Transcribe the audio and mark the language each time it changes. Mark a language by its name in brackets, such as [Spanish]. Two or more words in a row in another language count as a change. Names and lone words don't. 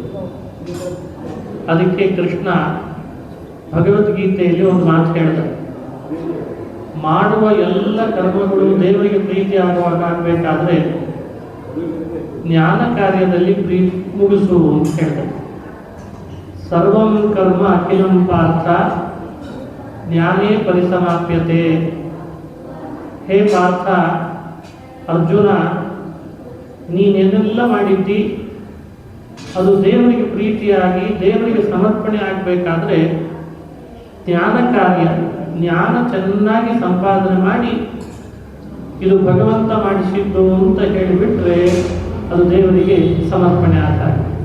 [Kannada] ಅದಕ್ಕೆ ಕೃಷ್ಣ ಭಗವದ್ಗೀತೆಯಲ್ಲಿ ಒಂದು ಮಾತು ಹೇಳ್ತಾರೆ, ಮಾಡುವ ಎಲ್ಲ ಕರ್ಮಗಳು ದೇವರಿಗೆ ಪ್ರೀತಿ ಆಗುವಾಗ ಆಗಬೇಕಾದ್ರೆ ಜ್ಞಾನ ಕಾರ್ಯದಲ್ಲಿ ಮುಗಿಸು ಅಂತ ಹೇಳ್ತಾರೆ. [Sanskrit] ಸರ್ವಂ ಕರ್ಮ ಅಖಿಲಂ ಪಾರ್ಥ ಜ್ಞಾನೇ ಪರಿಸಮಾಪ್ಯತೆ. ಹೇ ಪಾರ್ಥ, ಅರ್ಜುನ, [Kannada] ನೀನೆಲ್ಲ ಮಾಡಿದ್ದಿ ಅದು ದೇವರಿಗೆ ಪ್ರೀತಿಯಾಗಿ ದೇವರಿಗೆ ಸಮರ್ಪಣೆ ಆಗಬೇಕಾದ್ರೆ ಜ್ಞಾನ ಕಾರ್ಯ, ಜ್ಞಾನ ಚೆನ್ನಾಗಿ ಸಂಪಾದನೆ ಮಾಡಿ ಇದು ಭಗವಂತ ಮಾಡಿಸಿದ್ದು ಅಂತ ಹೇಳಿಬಿಟ್ರೆ ಅದು ದೇವರಿಗೆ ಸಮರ್ಪಣೆ ಆಗ್ತಾರೆ.